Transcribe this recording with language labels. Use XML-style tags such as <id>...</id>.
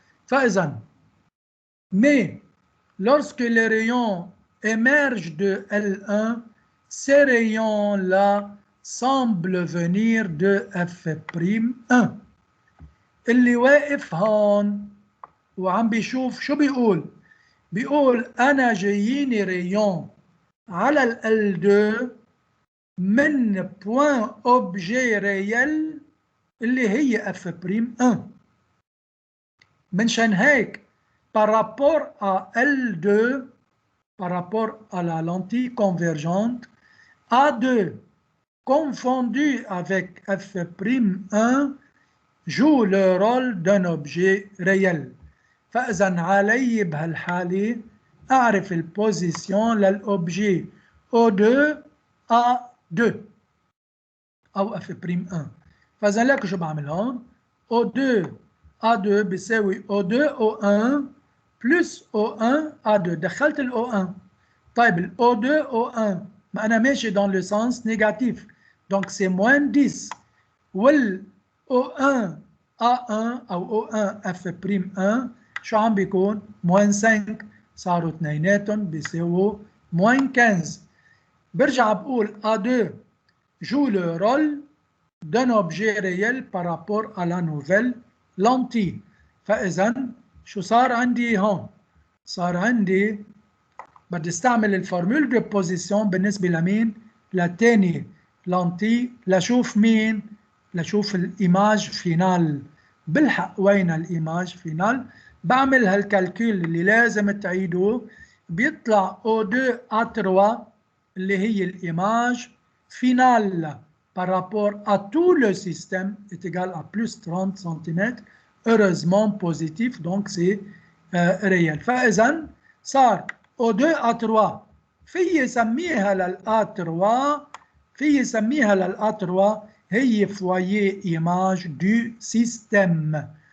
<fr>فإذا mais lorsque les rayons émergent de L1, ces rayons-là semblent venir de F'1.</fr> <ar>اللي واقف هون وعم بيشوف شو بيقول؟ بيقول أنا جاييني ريون على ال L2 من بوين أوبجي ريال اللي هي F'1. منشان هيك</ar> <fr>par rapport à L2, par rapport à la lentille convergente, A2 confondu avec F'1 joue le rôle d'un objet réel.</fr> <ar>فإذا علي بهالحالة أعرف البوزيسيون للأوبجي O2 A2 أو F'1. فإذا لك شو بعمل هون؟ O2 A2 بيساوي O2 O1 بلس O1 A2. دخلت ال O1. طيب ال O2 O1 ما أنا ماشي</ar> <fr>dans le sens négatif donc c'est moins 10</fr> <ar>وال O1 A1 أو O1 F'1 شو عم بيكون؟ موين 5. صاروا اثنيناتهم بيساووا موين 15. برجع بقول</ar> <fr>A2 joue le rôle d'un objet réel par rapport à la nouvelle lentille.</fr> <ar>فإذا شو صار عندي هون؟ صار عندي بدي استعمل الفورمول دو بوزيسيون بالنسبة لمين؟ لتاني لانتي لشوف مين؟ لشوف الإيماج فينال. بالحق وين الإيماج فينال؟ بعمل هالكالكول اللي لازم تعيدوه. بيطلع O2 A3 اللي هي الإيماج فينال</ar> <fr>par rapport à tout le système est égal à plus 30 cm. Heureusement positif, donc c'est réel.</fr> <ar>فإذا صار O2 A3 في سميها للA3 هي</ar> <fr>foyer image du système.</fr>